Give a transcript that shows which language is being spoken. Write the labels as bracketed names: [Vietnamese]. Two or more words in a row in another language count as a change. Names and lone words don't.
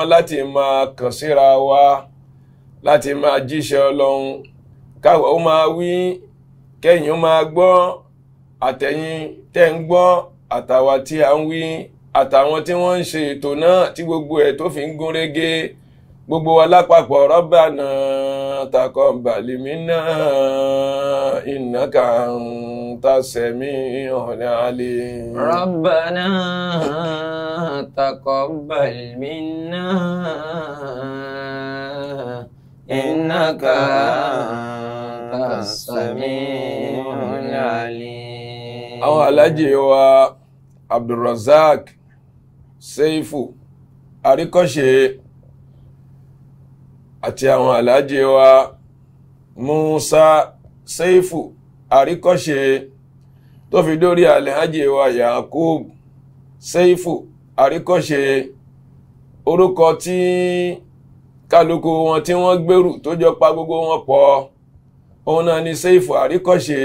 [Yoruba] láti máa kàn síra wa láti máa jíṣẹ́ Ọlọ́run káwọ̀ ó máa wí kẹ́yìn ó máa gbọ́ àtẹ̀yìn tẹ́ ń gbọ́ àtàwà tí a ń wí àtàwọn tí wọ́n ń ṣe ètò náà tí gbogbo ẹ̀ tó fi ń gún régé gbogbo wa lápapọ̀ [Arabic] ربنا تقبل منا إنك أنت السميع العليم. ربنا تقبل منا إنك أنت السميع العليم. [Yoruba] àwọn alájì wa Abdulrazak Seifu Àríkọ́ṣe àti àwọn alájì wa Musa Seifu Àríkọ́ṣe tó fi dórí alájì wa Yakub Seifu Àríkọ́ṣe orúkọ tí kálukú wọn tí wọ́n gbèrú tó jọ pa gbogbo wọn pọ̀ òun náà ni Seifu Àríkọ́ṣe.